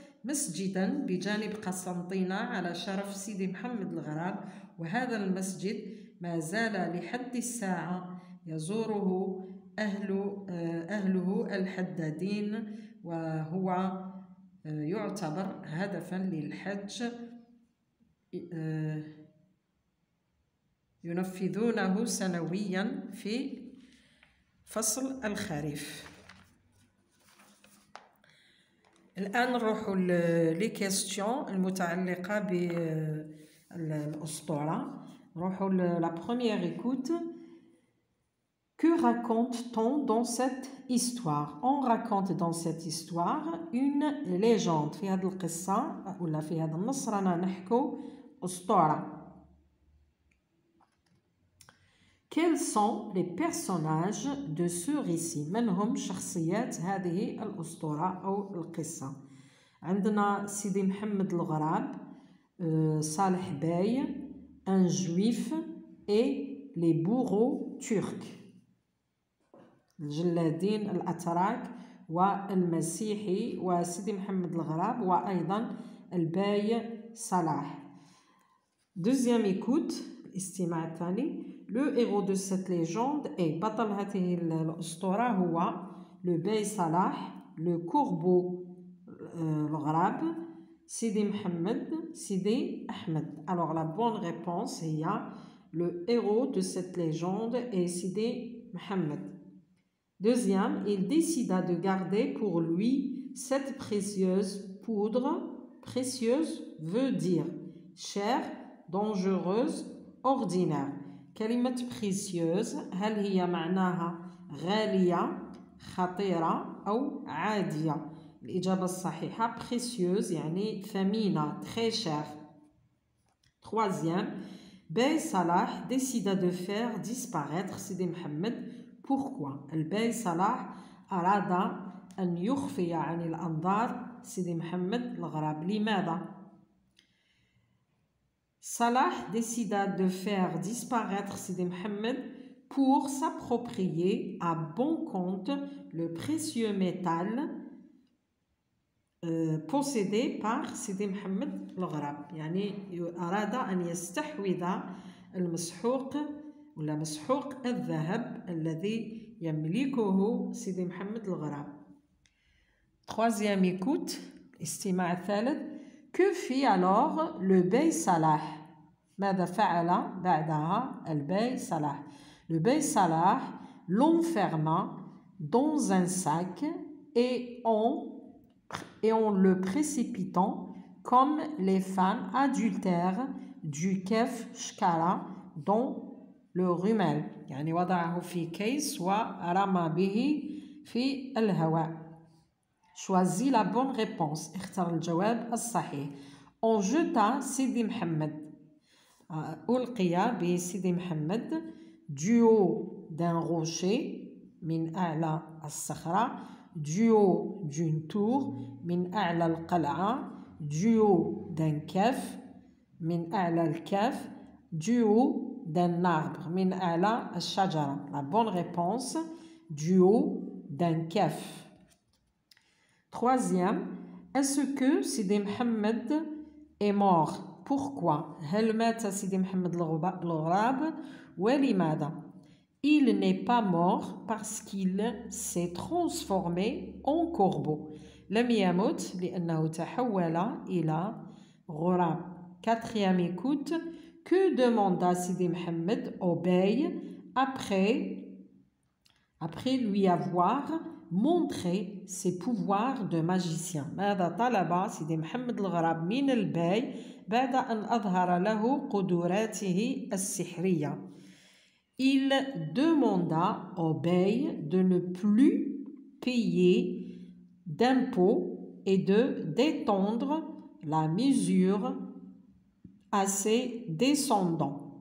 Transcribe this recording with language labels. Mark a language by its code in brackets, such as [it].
[ar] مسجدا بجانب قسنطينة على شرف سيدي محمد الغراب، وهذا المسجد ما زال لحد الساعة يزوره أهله الحدادين، وهو يعتبر هدفا للحج ينفذونه سنويا في فصل الخريف. الآن نروحوا لي كيستيون المتعلقة بالأسطورة. [fr] نروحوا لا بروميير إيكوت. Que raconte-t-on dans cette histoire? On raconte dans cette histoire une légende. [ar] في هذه القصة ولا في هذا النص رانا نحكوا أسطورة. [fr] Quels sont les personnages de ce récit? [ar] من هم شخصيات هذه الأسطورة أو القصة؟ عندنا سيدي محمد الغراب، صالح باي، [fr] un juif et les bourreaux turcs، [ar] الجلادين الأتراك والمسيحي وسيدي محمد الغراب وأيضا الباي صلاح. [fr] Deuxième écoute، [ar] الاستماع الثاني. [fr] Le héros de cette légende est [ar] بطل هذه الأسطورة هو [fr] le باي صلاح، le corbeau الغراب، سيدي محمد، سيدي أحمد. Alors la bonne réponse هي le héros de cette légende est Sidi Mohammed. Deuxième, il décida de garder pour lui cette précieuse poudre. Précieuse veut dire chère, dangereuse, ordinaire. [ar] كلمة précieuse هل هي معناها غالية، خطيرة أو عادية؟ الإجابة الصحيحة précieuse يعني ثمينة، [fr] très chère. Troisième, Bey Salah décida de faire disparaître Sidi Mohammed. Pourquoi? [ar] الباي صلاح أراد أن يخفي عن الأنظار سيدي محمد الغراب. لماذا؟ [fr] Salah décida de faire disparaître Sidi Mohammed pour s'approprier à bon compte le précieux métal possédé par Sidi Mohammed الغراب. [ar] يعني أراد أن يستحوذ المسحوق ولا مسحوق الذهب الذي يملكه سيدي محمد الغراب. [fr] Troisième écoute، [ar] استماع الثالث. [fr] Que fit alors le Bey Salah? [ar] ماذا فعل بعدها الباي صلاح؟ [fr] Le Bey Salah l'enferma dans un sac et en le précipitant comme les femmes adultères du Kef Shkara dans le rumel. [ar] يعني وضعه في كيس ورمى به في الهواء. [fr] Choisis la bonne réponse. [ar] اختر الجواب الصحيح. [fr] On jeta Sidi Mohammed. [ar] ألقي بسيدي محمد [fr] du haut d'un rocher [ar] من أعلى الصخرة، [fr] du haut d'une tour [ar] من أعلى القلعة، [fr] du haut d'un كهف [ar] من أعلى الكهف، [fr] du haut d'un arbre. [ar] Min a'la ash-shajara. [fr] La bonne réponse, du haut d'un kaf. Troisième, est-ce que Sidi Mohammed est mort? Pourquoi? [ar] هل مات سيدي محمد الغراب ولماذا? [fr] Il n'est pas mort parce qu'il s'est transformé en corbeau. [ar] لم يمت لأنه تحول إلى غراب. [fr] Quatrième écoute, que demanda Sidi Mohammed au bey après lui avoir montré ses pouvoirs de magicien. [ar] ماذا طلب سيدي محمد الغراب من البي بعد أن أظهر له قدراته السحرية. [fr] Il demanda au bey de ne plus payer d'impôts et de d'étendre la mesure à ses descendants.